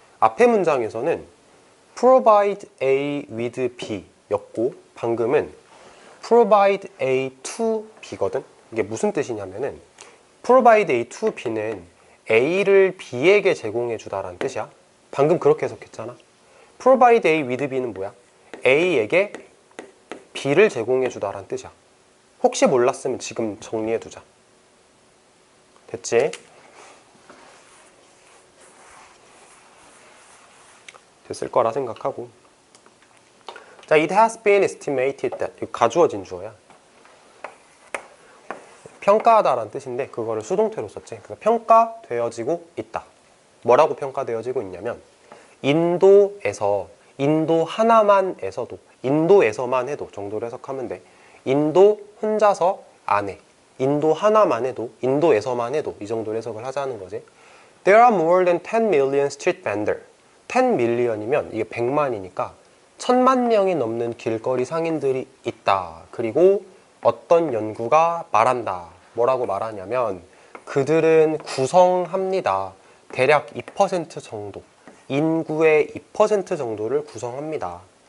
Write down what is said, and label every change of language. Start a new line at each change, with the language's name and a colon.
Korean: 앞에 문장에서는 Provide A with B 였고, 방금은 Provide A to B거든. 이게 무슨 뜻이냐면은 Provide A to B는 A를 B에게 제공해 주다라는 뜻이야. 방금 그렇게 해석했잖아. Provide A with B는 뭐야? A에게 B를 제공해 주다라는 뜻이야. 혹시 몰랐으면 지금 정리해 두자. 됐지? 됐을 거라 생각하고.
English: 자, it has been estimated that.
Korean: 이거 가주어진 주어야. 평가하다라는 뜻인데 그거를 수동태로 썼지. 그래서 평가되어지고 있다. 뭐라고 평가되어지고 있냐면 인도에서, 인도 하나만에서도, 인도에서만 해도 정도로 해석하면 돼. 인도 혼자서 안 해. 인도 하나만 해도, 인도에서만 해도 이 정도로 해석을 하자는 거지.
English: There are more than 10 million street vendors.
Korean: 10 million이면 이게 100만이니까 1000만 명이 넘는 길거리 상인들이 있다. 그리고 어떤 연구가 말한다. 뭐라고 말하냐면 그들은 구성합니다. 대략 2% 정도, 인구의 2% 정도를 구성합니다.